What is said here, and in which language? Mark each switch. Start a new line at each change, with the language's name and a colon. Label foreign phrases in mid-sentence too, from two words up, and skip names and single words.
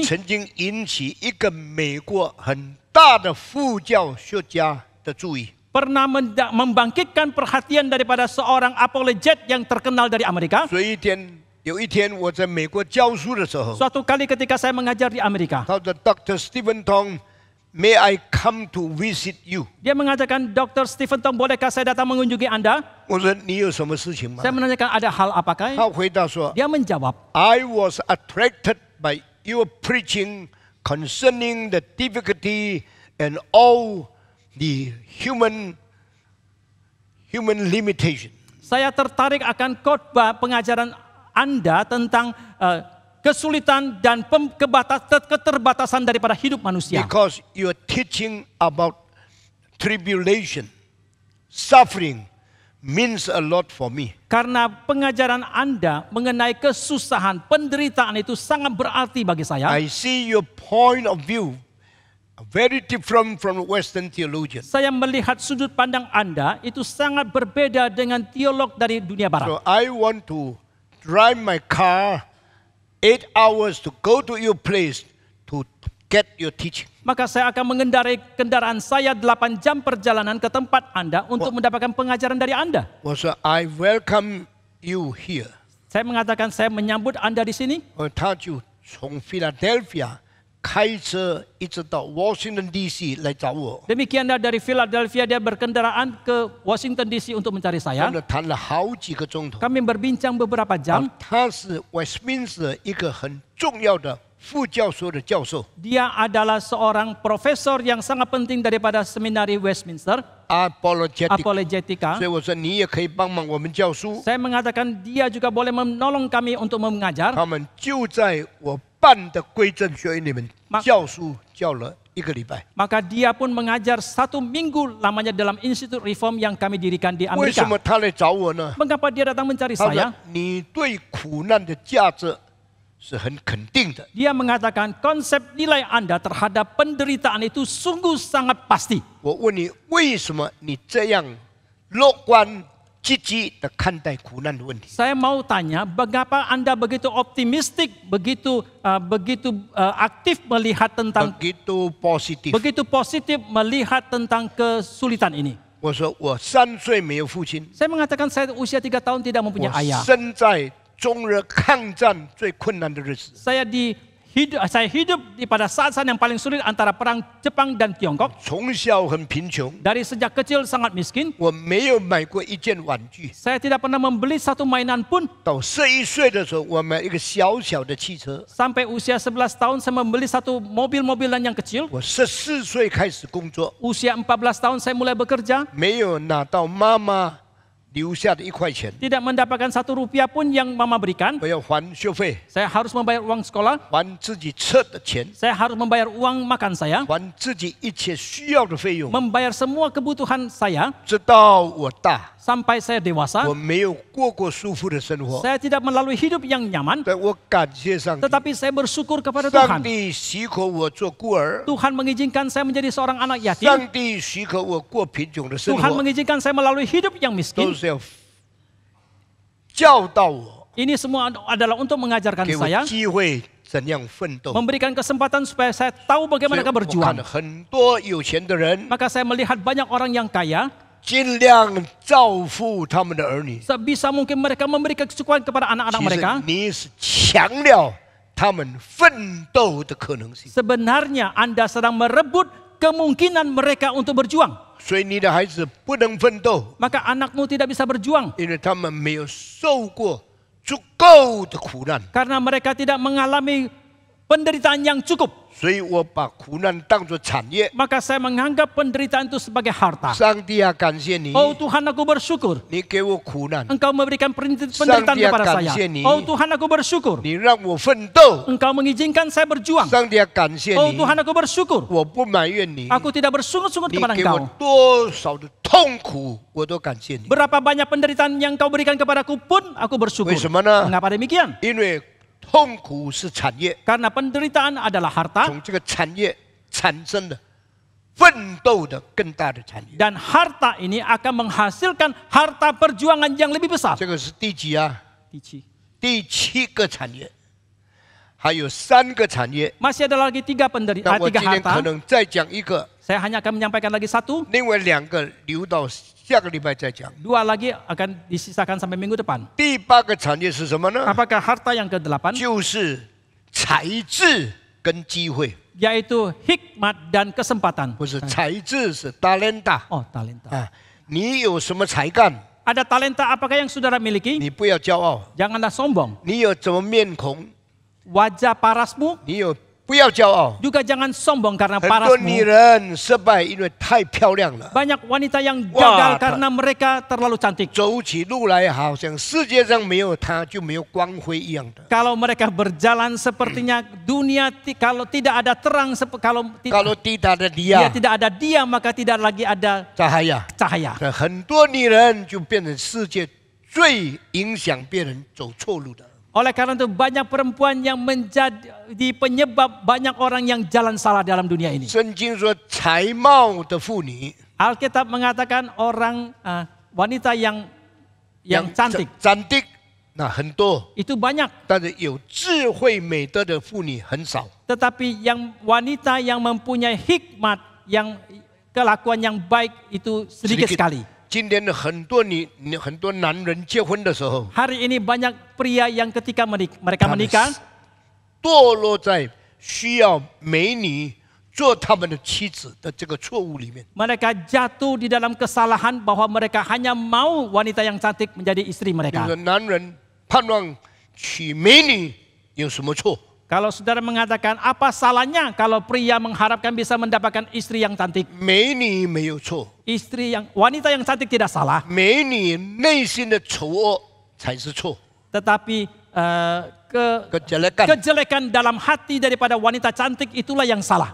Chinese: 曾经引起一个美国很大的副教学家的注意。
Indonesian: pernah membangkitkan perhatian daripada seorang apologet yang terkenal dari Amerika.
Chinese: 所以有一天我在美国教书的时候，
Indonesian: Suatu kali ketika saya mengajar di Amerika,
Chinese: 他说 Dr.
English: Stephen Tong, may I come to visit you？
Indonesian: dia mengatakan, Dr. Stephen Tong, bolehkah saya datang mengunjungi Anda?
Chinese: 我说你有什么事情吗
Indonesian: Saya？menanyakan ada hal apakah?
Chinese: 他回答说
Indonesian: Dia menjawab,
English: I was attracted by your preaching concerning the difficulty and all the human limitation.
Indonesian: saya tertarik akan khotbah pengajaran Anda tentang kesulitan dan keterbatasan daripada hidup manusia.
English: Because you are teaching about tribulation, suffering means a lot for me.
Indonesian: Karena pengajaran Anda mengenai kesusahan, penderitaan itu sangat berarti bagi saya.
English: I see your point of view very different from Western theologians.
Indonesian: Saya melihat sudut pandang Anda itu sangat berbeda dengan teolog dari dunia barat.
English: So I want to drive my car 8 hours to go to your place to get your teaching.
Indonesian: Maka saya akan mengendarai kendaraan saya 8 jam perjalanan ke tempat Anda untuk mendapatkan pengajaran dari Anda.
Chinese: 我说
English: I welcome you here.
Indonesian: Saya mengatakan saya menyambut Anda di sini.
Chinese: 他就从 Philadelphia 开车一直到 Washington D.C. 来找我，
Indonesian: Demikianlah dari Philadelphia dia berkendaraan ke Washington DC untuk mencari
Chinese: 真
Indonesian: saya.
Chinese: 的谈了好几个钟头。
Indonesian: Kami berbincang beberapa jam.
Chinese: 他是 Westminster 一个很重要的副教授的教授
Indonesian: Dia adalah seorang profesor yang sangat penting daripada seminari Westminster,
Chinese: ，apologetic。
Indonesian: Apologetica.
Chinese: 所以我说你也可以帮忙我们教书。
Indonesian: Saya mengatakan dia juga boleh menolong kami untuk mengajar.
Chinese: 他们就在我办的归正学院里面教书教了1个礼拜。
Indonesian: Maka dia pun mengajar 1 minggu lamanya dalam Institut Reform yang kami dirikan di
Chinese: 为什
Indonesian: Amerika.
Chinese: 么他来找我呢？
Indonesian: Mengapa dia datang mencari
Chinese: 他说
Indonesian: saya?
Chinese: 你对苦难的价值是很肯定的。
Indonesian: Dia mengatakan konsep nilai Anda terhadap penderitaan itu sungguh sangat pasti.
Chinese: 我问你，为什么你这样乐观积极的看待苦难的问题？
Indonesian: Saya mau tanya, mengapa Anda begitu optimistik, begitu aktif melihat tentang, begitu positif。 begitu positif melihat tentang kesulitan ini?
Chinese: 我说我3岁没有父亲，
Indonesian: Saya mengatakan saya usia 3 tahun tidak
Chinese: 我
Indonesian: mempunyai ayah.
Chinese: 生在中日抗战最困难的日子。
Indonesian: Saya Saya hidup pada saat-saat yang paling sulit antara perang Jepang dan Tiongkok.
Chinese: 从小很贫穷，
Indonesian: Dari sejak kecil sangat miskin.
Chinese: 我没有买过一件玩具。
Indonesian: Saya tidak pernah membeli satu mainan pun.
Chinese: 到11岁的时候，我买一个小小的汽车。
Indonesian: Sampai usia 11 tahun saya membeli satu mobil-mobilan yang kecil.
Chinese: 我14岁开始工作，
Indonesian: Usia 14 tahun saya mulai bekerja.
Chinese: 没有拿到妈妈留下的1块钱，
Indonesian: Tidak mendapatkan 1 rupiah pun yang mama berikan.
Chinese: 我要还学费，
Indonesian: Saya harus membayar uang sekolah.
Chinese: 还自己吃的钱，
Indonesian: Saya harus membayar uang makan saya.
Chinese: 还自己一切需要的费用。
Indonesian: Membayar semua kebutuhan saya
Chinese: 直到我大，
Indonesian: sampai saya dewasa.
Chinese: 我没有过过舒服的生活，
Indonesian: Saya tidak melalui hidup yang nyaman.
Chinese: 但我感谢上帝，
Indonesian: Tetapi saya bersyukur kepada
Chinese: 上
Indonesian: Tuhan.
Chinese: 帝许可我做孤儿，
Indonesian: Tuhan mengizinkan saya menjadi seorang anak yatim.
Chinese: 上帝许可我过贫穷的生
Indonesian: Tuhan
Chinese: 活，
Indonesian: mengizinkan saya melalui hidup yang
Chinese: 都
Indonesian: miskin.
Chinese: 是要教导我，
Indonesian: Ini semua adalah untuk mengajarkan
Chinese: 给我
Indonesian: saya,
Chinese: 机会怎样奋斗。
Indonesian: memberikan kesempatan supaya saya tahu
Chinese: 所以
Indonesian: bagaimana
Chinese: 我看
Indonesian: berjuang.
Chinese: 了很多有钱的人，
Indonesian: Maka saya melihat banyak orang yang kaya,
Chinese: 尽量照顾他们的儿女。
Indonesian: sebisa mungkin mereka memberikan kecukupan kepada anak-anak
Chinese: 其实
Indonesian: mereka.
Chinese: 你是强了他们奋斗的可能性，
Indonesian: Sebenarnya Anda sedang merebut kemungkinan mereka untuk berjuang.
Chinese: 所以你的孩子不能奋斗，
Indonesian: Maka anakmu tidak bisa berjuang
Chinese: 因为他们没有受过足够的苦难，
Indonesian: karena mereka tidak mengalami penderitaan yang cukup.
Chinese: 所以我把苦难当作产业。
Indonesian: Maka saya menganggap penderitaan itu sebagai harta.
Chinese: 上帝啊，感谢你，
Indonesian: Oh Tuhan, aku bersyukur
Chinese: 你给我苦难，
Indonesian: Engkau memberikan penderitaan kepada saya. Oh Tuhan, aku bersyukur
Chinese: 你让我奋斗。
Indonesian: Engkau mengizinkan saya berjuang.
Chinese: 上帝啊，感谢
Indonesian: Oh
Chinese: 你，
Indonesian: Tuhan, aku bersyukur
Chinese: 我不埋怨你，
Indonesian: aku tidak bersungut-sungut
Chinese: 你
Indonesian: kepada
Chinese: 给我
Indonesian: Engkau.
Chinese: 多少的痛苦，我都感谢你。
Indonesian: Berapa banyak penderitaan yang Kau berikan kepadaku pun aku bersyukur.
Chinese: 为什么呢？
Indonesian: Mengapa demikian?
Chinese: 因为痛苦是产业，
Indonesian: Karena penderitaan adalah harta
Chinese: 从这个产业产生的奋斗的更大的产业。
Indonesian: dan harta ini akan menghasilkan harta perjuangan yang lebih besar.
Chinese: 这个是第几啊？ Dici. 第7个产业，还有3个产业。
Indonesian: Masih ada lagi 3
Chinese: 那我
Indonesian: tiga
Chinese: 今天可
Indonesian: harta.
Chinese: 能再讲一个，
Indonesian: Saya hanya akan menyampaikan lagi 1.
Chinese: 另外2个留到下个礼拜再讲。
Indonesian: 2 lagi akan disisakan sampai minggu depan.
Chinese: 第8个产业是什么呢？
Indonesian: Apakah harta yang ke-8?
Chinese: 就是才智跟机会，
Indonesian: Yaitu hikmat dan kesempatan.
Chinese: 不是才智是 talenta
Indonesian: Oh, talenta.
Chinese: 啊。你有什么才干，
Indonesian: Ada talenta apakah yang saudara miliki?
Chinese: 你不要骄傲。
Indonesian: Janganlah sombong.
Chinese: 你有什么面孔，
Indonesian: Wajah parasmu
Chinese: 你有不要骄傲。
Indonesian: juga jangan sombong karena
Chinese: 很多
Indonesian: parasmu.
Chinese: 女人失败，因为太漂亮了，
Indonesian: Banyak wanita yang Wah, gagal karena mereka terlalu cantik.
Chinese: 走起路来好像世界上没有她就没有光辉一样的。
Indonesian: Kalau mereka berjalan sepertinya dunia kalau tidak ada terang, kalau kalau tidak ada dia dia， tidak ada dia maka tidak lagi ada cahaya， cahaya.
Chinese: 很多女人就变成世界最影响别人走错路的。
Indonesian: Oleh karena itu banyak perempuan yang menjadi penyebab banyak orang yang jalan salah dalam dunia ini.
Chinese: 圣经说，才貌的妇女，
Indonesian: Alkitab mengatakan orang wanita yang cantik
Chinese: 长的那很多，
Indonesian: itu banyak,
Chinese: 但是有智慧美德的妇女很少。
Indonesian: tetapi yang wanita yang mempunyai hikmat, yang kelakuan yang baik itu sedikit sekali.
Chinese: 今天的很多男人结婚的时候，
Indonesian: Hari ini banyak pria yang ketika mereka menikah
Chinese: 堕落在需要美女做他们的妻子的这个错误里面。
Indonesian: mereka jatuh di dalam kesalahan bahwa mereka hanya mau wanita yang cantik menjadi istri
Chinese: 就
Indonesian: mereka.
Chinese: 是男人盼望娶美女有什么错？
Indonesian: Kalau saudara mengatakan apa salahnya kalau pria mengharapkan bisa mendapatkan istri yang cantik?
Chinese: 美女没有错，
Indonesian: Wanita yang cantik tidak salah,
Chinese: 美女内心的丑恶才是错。
Indonesian: tetapi kejelekan， kejelekan dalam hati daripada wanita cantik itulah yang salah.